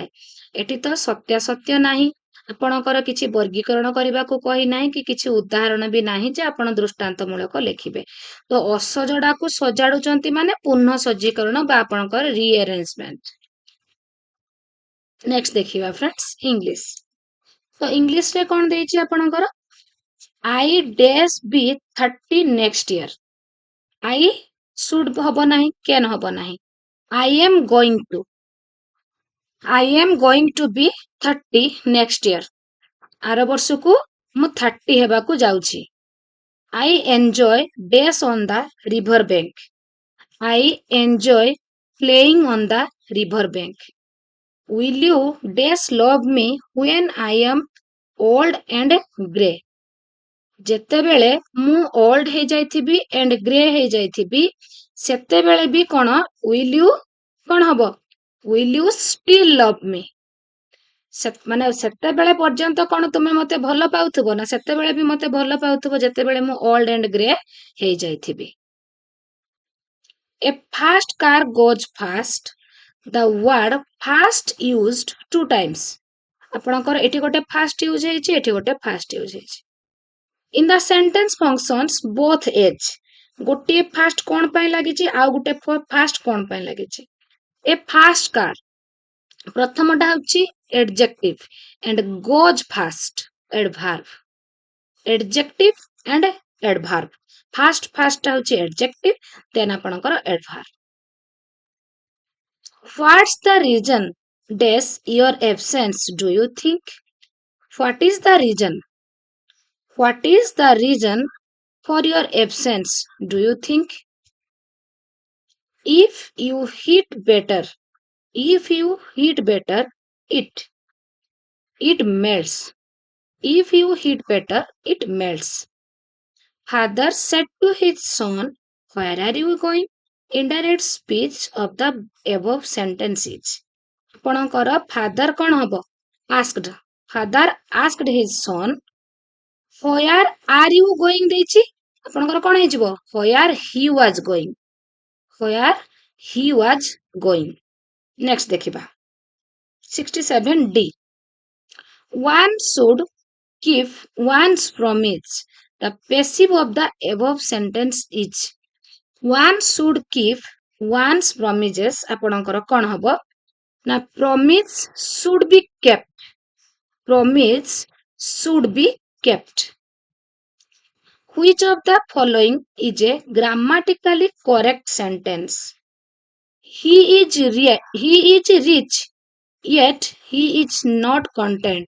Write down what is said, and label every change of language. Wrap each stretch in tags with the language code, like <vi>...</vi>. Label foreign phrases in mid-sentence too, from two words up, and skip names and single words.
<or>ଏଠି ତ ସତ୍ୟାସତ୍ୟ ନାହିଁ, ଆପଣଙ୍କର କିଛି ବର୍ଗୀକରଣ କରିବାକୁ କହିନାହିଁ କି କିଛି ଉଦାହରଣ ବି ନାହିଁ ଯେ ଆପଣ ଦୃଷ୍ଟାନ୍ତମୂଳକ ଲେଖିବେ। ତ ଅସଜଡ଼ାକୁ ସଜାଡୁଛନ୍ତି ମାନେ ପୁନଃ ସଜ୍ଜୀକରଣ ବା ଆପଣଙ୍କର ରିଆରେଞ୍ଜମେଣ୍ଟ। ନେକ୍ସଟ ଦେଖିବା</or> <en>friends English.</en> <or>ତ ଇଂଲିଶରେ କଣ ଦେଇଛି ଆପଣଙ୍କର?</or> <en>I dash be 30 next year. I should</en> <or>ହବ ନାହିଁ, can ହବ ନାହିଁ।</or> <en>I am going to. I am going to be 30 next year.</en> <or>ଆର ବର୍ଷକୁ ମୁଁ 30 ହେବାକୁ ଯାଉଛି।</or> <en>I enjoy dash on the river bank. I enjoy playing on the river bank. Will you dash love me when I am old and grey?</en> <or>ଯେତେବେଳେ ମୁଁ ଓଲ୍ଡ ହେଇଯାଇଥିବି ଏଣ୍ଡ ଗ୍ରେ ହେଇଯାଇଥିବି ସେତେବେଳେ ବି କଣ</or> <en>will you</en> <or>କଣ ହବ?</or> <en>will you still love me?</en> <or>ମାନେ ସେତେବେଳେ ପର୍ଯ୍ୟନ୍ତ କଣ ତୁମେ ମତେ ଭଲ ପାଉଥିବ ନା ସେତେବେଳେ ବି ମତେ ଭଲ ପାଉଥିବ ଯେତେବେଳେ ମୁଁ</or> <en>old and grey</en> <or>ହେଇଯାଇଥିବି।</or> <en>A fast car goes fast. The word fast used 2 times.</en> <or>ଆପଣଙ୍କର ଏଠି ଗୋଟେ fast ୟୁଜ ହେଇଛି, ଏଠି ଗୋଟେ fast ୟୁଜ ହେଇଛି।</or> <en>In the sentence functions both age.</en> <or>ଗୋଟିଏ fast କଣ ପାଇଁ ଲାଗିଛି ଆଉ ଗୋଟେ fast କଣ ପାଇଁ ଲାଗିଛି?</or> <en>A fast car</en> <or>ପ୍ରଥମଟା ହଉଛି</or> <en>adjective and goes fast adverb. Adjective and adverb. Fast</en> <or>ଟା ହଉଛି</or> <en>adjective, then ଆପଣଙ୍କର adverb. What's the reason dash your absence, do you think? What is the reason? What is the reason for your absence, do you think? If you hit better, it melts. If you hit better, it melts. Father said to his son, where are you going? Indirect speech of the above sentences.</en> <or>ଆପଣଙ୍କର father କଣ ହବ?</or> <en>Asked. Father asked his son, where are you going</en> <or>ଦେଇଛି, ଆପଣଙ୍କର କଣ ହେଇଯିବ?</or> <en>Where he was going. Where he was going.</en> <or>Next ଦେଖିବା 67D.</or> <en>One should keep one's promise. The passive of the above sentence is one should keep one's promises.</en> <or>ଆପଣଙ୍କର କଣ ହବ ନା</or> <en>promise should be kept. Promise should be kept. Which of the following is a grammatically correct sentence? He is rich, yet he is not content.</en>